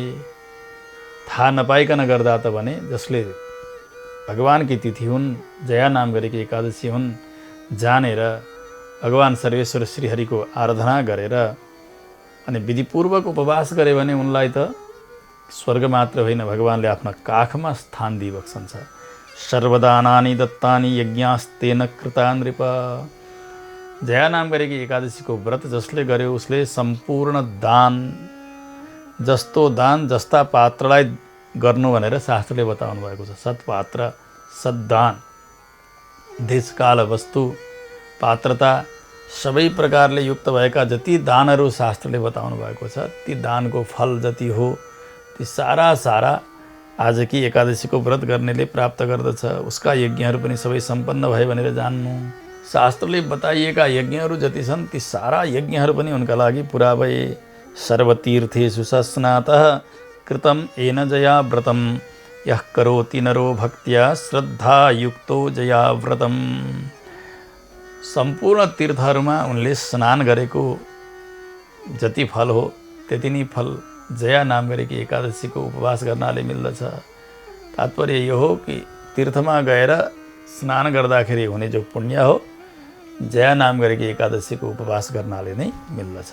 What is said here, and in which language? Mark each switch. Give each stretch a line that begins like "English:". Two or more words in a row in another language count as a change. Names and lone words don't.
Nepali: थाहा नपाइकन गर्दा त भने जसले भगवानकी तिथि हुन्, जया नाम गरेकी एकादशी हुन्, जानेर भगवान सर्वेश्वर श्रीहरिको आराधना गरेर अनि विधिपूर्वक उपवास गरे भने उनलाई त स्वर्ग मात्र होइन, भगवानले आफ्ना काखमा स्थान दिइबक्सन्छ।
Sanskrit: सर्वदानानि दत्तानि यज्ञास्तेन कृता नृप।
Nepali: जया नाम गरेकी एकादशीको व्रत जसले गर्यो उसले सम्पूर्ण दान, जस्तो दान जस्ता पात्रलाई गर्नु भनेर शास्त्रले बताउनु भएको छ। सत्पात्र, सद्दान, देशकाल वस्तु पात्रता सबै प्रकारले युक्त भएका जति दानहरू शास्त्रले बताउनु भएको छ, ती दानको फल जति हो ती सारा आज की एकादशीको व्रत गर्नेले प्राप्त गर्दछ। उसका यज्ञहरू पनि सबै सम्पन्न भए भनेर जान्नु। शास्त्रले बताइएका यज्ञहरू जति छन् ती सारा यज्ञहरू पनि उनका लागि पुरा भए।
Sanskrit: सर्वतीर्थेषु सस्नातः कृतं येन जया व्रतम् यः करोति नरो भक्त्या श्रद्धायुक्तो जया व्रतम्।
Nepali: सम्पूर्ण तीर्थहरूमा उनले स्नान गरेको जति फल हो त्यति नै फल जया नाम गरेकी एकादशीको उपवास गर्नाले मिल्दछ। तात्पर्य यो हो कि तीर्थमा गएर स्नान गर्दाखेरि हुने जो पुण्य हो जया नाम गरेकी एकादशीको उपवास गर्नाले नै मिल्दछ।